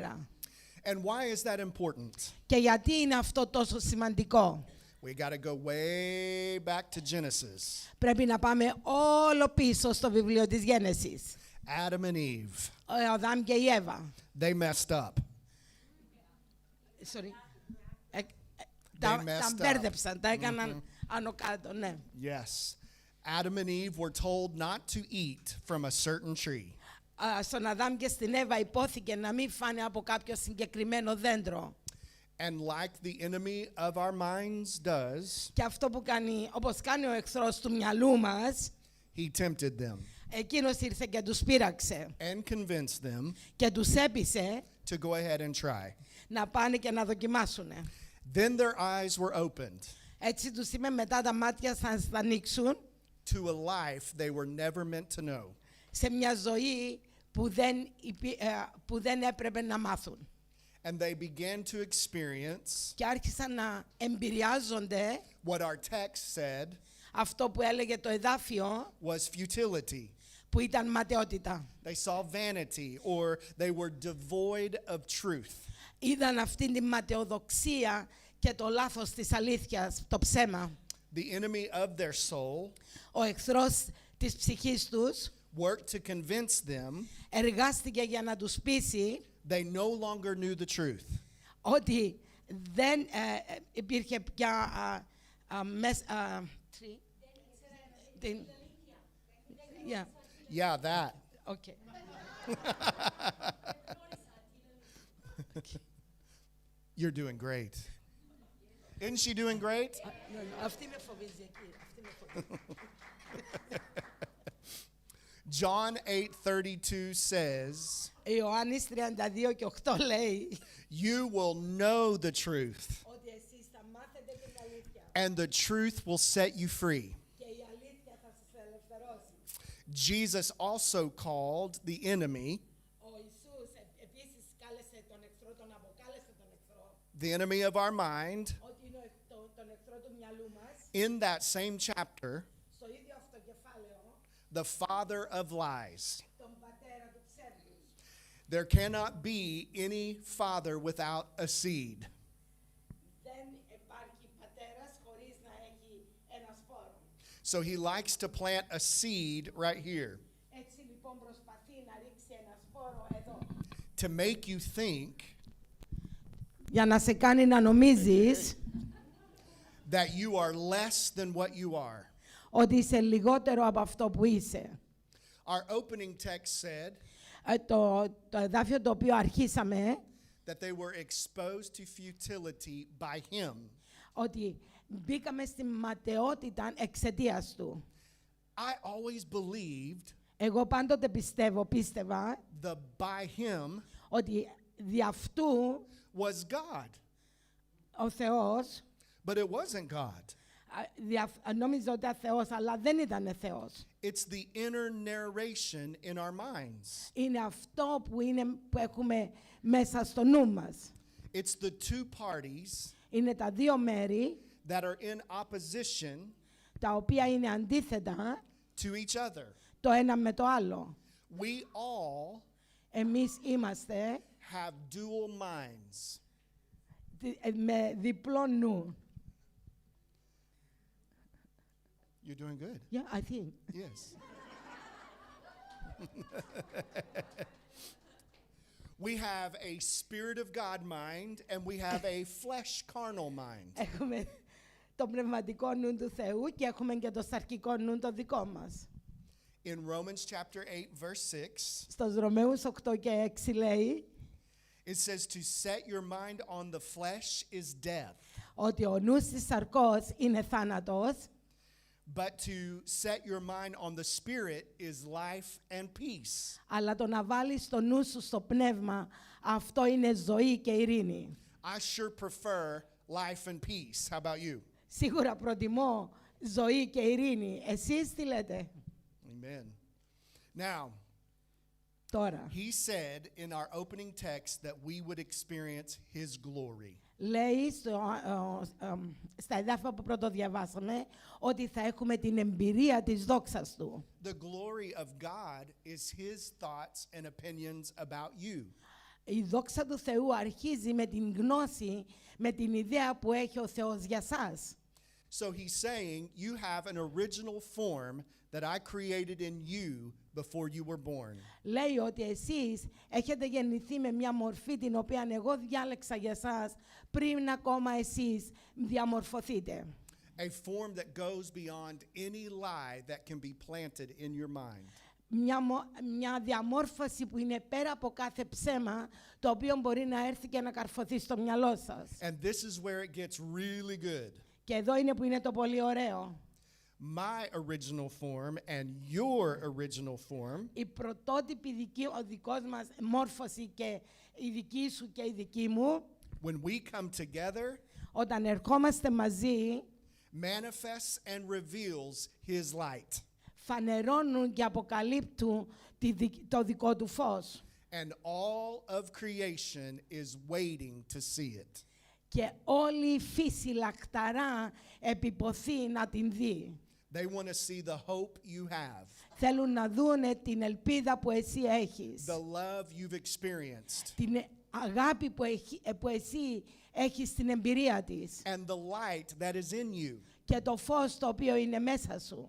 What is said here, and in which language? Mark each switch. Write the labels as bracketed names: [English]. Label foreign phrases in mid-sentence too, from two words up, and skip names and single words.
[English] And why is that important? [Greek] Και γιατί είναι αυτό τόσο σημαντικό? [English] We got to go way back to Genesis. [Greek] Πρέπει να πάμε όλο πίσω στο βιβλίο της Γένεσης. [English] Adam and Eve, [Greek] Ο Αδάμ και η Εύα. [English] they messed up. [Greek] Sorry. Τα [English] messed up. [Greek] μπέρδεψαν, τα έκαναν άνω κάτω, ναι. [English] Yes. Adam and Eve were told not to eat from a certain tree. [Greek] Στον Αδάμ και στην Εύα υπόθηκε να μην φάνε από κάποιο συγκεκριμένο δέντρο. [English] And like the enemy of our minds does, [Greek] Και αυτό που κάνει, όπως κάνει ο εχθρός του μυαλού μας, [English] he tempted them [Greek] εκείνος ήρθε και τους πείραξε [English] and convinced them [Greek] και τους έπεισε [English] to go ahead and try. [Greek] να πάνε και να δοκιμάσουν. [English] Then their eyes were opened [Greek] Έτσι τους είπε μετά τα μάτια θα ανοίξουν [English] to a life they were never meant to know. [Greek] σε μια ζωή που δεν έπρεπε να μάθουν. [English] And they began to experience [Greek] Και άρχισαν να εμπειριάζονται [English] what our text said [Greek] αυτό που έλεγε το εδάφιο [English] was futility. [Greek] που ήταν ματαιότητα. [English] They saw vanity, or they were devoid of truth. [Greek] Είδαν αυτήν την ματαιοδοξία και το λάθος της αλήθειας, το ψέμα. [English] The enemy of their soul [Greek] Ο εχθρός της ψυχής τους [English] worked to convince them [Greek] εργάστηκε για να τους πείσει [English] they no longer knew the truth. [Greek] ότι δεν υπήρχε πια [English] Yeah, that. Okay. You're doing great. Isn't she doing great? [Greek] Αυτή με φοβίζει εκεί. Αυτή με φοβίζει. [English] John 8:32 says, [Greek] Ιωάννης 32 και 8 λέει [English] "You will know the truth, [Greek] ότι εσείς θα μάθετε την αλήθεια [English] and the truth will set you free." [Greek] και η αλήθεια θα σας ελευθερώσει. [English] Jesus also called the enemy, [Greek] Ο Ιησούς επίσης κάλεσε τον εχθρό, τον αποκάλεσε τον εχθρό, [English] the enemy of our mind, [Greek] ότι είναι τον εχθρό του μυαλού μας, [English] in that same chapter, [Greek] στο ίδιο αυτό κεφάλαιο, [English] the father of lies. [Greek] τον πατέρα του ψεύδους. [English] There cannot be any father without a seed. [Greek] Δεν υπάρχει πατέρας χωρίς να έχει ένα σπόρο. [English] So he likes to plant a seed right here [Greek] Έτσι λοιπόν προσπαθεί να ρίξει ένα σπόρο εδώ. [English] to make you think [Greek] Για να σε κάνει να νομίζεις [English] that you are less than what you are. [Greek] ότι είσαι λιγότερο από αυτό που είσαι. [English] Our opening text said [Greek] Το εδάφιο το οποίο αρχίσαμε, [English] that they were exposed to futility by him. [Greek] ότι μπήκαμε στη ματαιότητα εξαιτίας του. [English] I always believed [Greek] Εγώ πάντοτε πίστευα [English] the by him [Greek] ότι δι' αυτού [English] was God, [Greek] ο Θεός, [English] but it wasn't God. [Greek] νόμιζα ότι ήταν Θεός, αλλά δεν ήταν Θεός. [English] It's the inner narration in our minds. [Greek] Είναι αυτό που έχουμε μέσα στο νου μας. [English] It's the two parties [Greek] Είναι τα δύο μέρη [English] that are in opposition [Greek] τα οποία είναι αντίθετα [English] to each other. [Greek] το ένα με το άλλο. [English] We all [Greek] Εμείς είμαστε [English] have dual minds. [Greek] με διπλό νου. [English] You're doing good. Yeah, I think. Yes. We have a spirit of God mind and we have a flesh carnal mind. [Greek] Έχουμε το πνευματικό νου του Θεού και έχουμε και το σαρκικό νου το δικό μας. [English] In Romans chapter 8 verse 6, [Greek] Στους Ρωμαίους 8 και 6 λέει [English] it says to set your mind on the flesh is death, [Greek] ότι ο νους της σαρκός είναι θάνατος, [English] but to set your mind on the spirit is life and peace. [Greek] αλλά το να βάλεις το νου σου στο πνεύμα, αυτό είναι ζωή και ειρήνη. [English] I sure prefer life and peace. How about you? [Greek] Σίγουρα προτιμώ ζωή και ειρήνη. Εσείς τι λέτε [English] Amen. Now, [Greek] τώρα? [English] he said in our opening text that we would experience his glory. [Greek] Λέει στα εδάφια που πρώτο διαβάσαμε ότι θα έχουμε την εμπειρία της δόξας του. [English] The glory of God is his thoughts and opinions about you. [Greek] Η δόξα του Θεού αρχίζει με την γνώση, με την ιδέα που έχει ο Θεός για σας. [English] So he's saying you have an original form that I created in you before you were born. [Greek] Λέει ότι εσείς έχετε γεννηθεί με μια μορφή την οποία εγώ διάλεξα για εσάς πριν ακόμα εσείς διαμορφωθείτε. [English] A form that goes beyond any lie that can be planted in your mind. [Greek] Μια διαμόρφωση που είναι πέρα από κάθε ψέμα το οποίο μπορεί να έρθει και να καρφωθεί στο μυαλό σας. [English] And this is where it gets really good. [Greek] Και εδώ είναι που είναι το πολύ ωραίο. [English] My original form and your original form [Greek] Η πρωτότυπη ο δικός μας μόρφωση και η δική σου και η δική μου, [English] when we come together, [Greek] όταν ερχόμαστε μαζί, [English] manifests and reveals his light. [Greek] φανερώνουν και αποκαλύπτουν το δικό του φως. [English] And all of creation is waiting to see it. [Greek] Και όλη η φύση λακταρά επιποθεί να την δει. [English] They want to see the hope you have, [Greek] Θέλουν να δούνε την ελπίδα που εσύ έχεις. [English] the love you've experienced, [Greek] Την αγάπη που εσύ έχεις στην εμπειρία της. [English] and the light that is in you. [Greek] Και το φως το οποίο είναι μέσα σου.